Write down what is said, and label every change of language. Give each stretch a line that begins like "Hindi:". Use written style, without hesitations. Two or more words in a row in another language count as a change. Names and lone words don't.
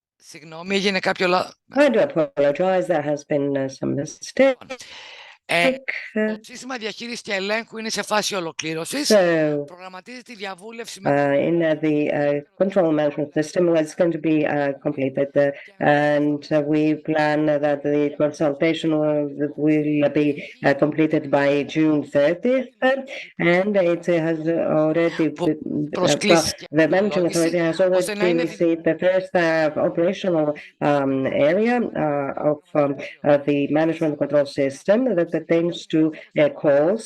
Greek: Συγγνώμη, έγινε κάποιο λάθος.
English: I do apologize. There has been some mistake.
Greek: Το σύστημα διαχείρισης και ελέγχου είναι σε φάση ολοκλήρωσης.
English: So,
Greek: Προγραμματίζεται η διαβούλευση
English: in the control management system was going to be completed, and we plan that the consultation will be completed by June 30th, and it has already the managing authority has already received the first operational area of the management control system that pertains to calls.